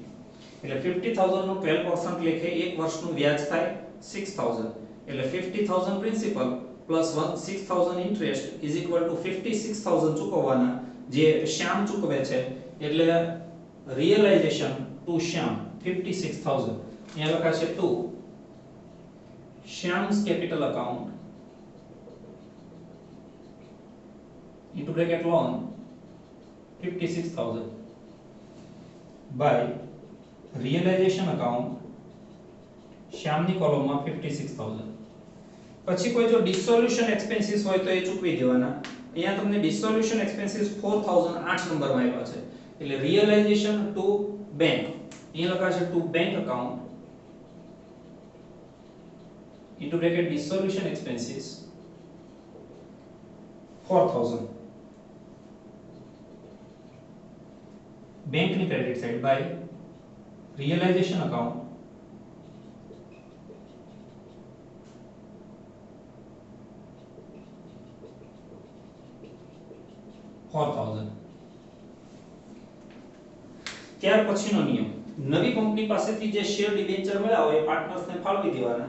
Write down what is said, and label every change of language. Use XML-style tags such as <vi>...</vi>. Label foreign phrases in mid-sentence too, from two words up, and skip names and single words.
<gu>એટલે 50,000 નું 12% લેખે 1 વર્ષનું વ્યાજ થાય 6,000. એટલે 50,000</gu> <en>principal plus 6,000 interest is equal to 56,000</en> <gu>ચૂકવવાના જે શ્યામ ચૂકવે છે. એટલે</gu> <en>realization to</en> <gu>શ્યામ 56,000. અહીંયા લખાશે</gu> <en>ટુ Shyam's capital account into bracket loan 56,000 by realization account</en> <gu>શ્યામની કોલમમાં 56,000. પછી કોઈ જો</gu> <en>dissolution expenses</en> <gu>હોય તો એ ચૂકવી દેવાના. અહીંયા તમને</gu> <en>dissolution expenses</en> <gu>4,000 8 નંબરમાં આવ્યા છે. એટલે</gu> <en>realization to bank</en> <gu>અહીંયા લખાશે</gu> <en>to bank account into bracket dissolution expenses 4,000 bank ni credit side by realization account</en> <gu>ત્યાર પછીનો નિયમ નવી કંપની પાસેથી જે શેર ડિબેન્ચર મળ્યા હોય પાર્ટનર્સને ફાળવી દેવાના.</gu>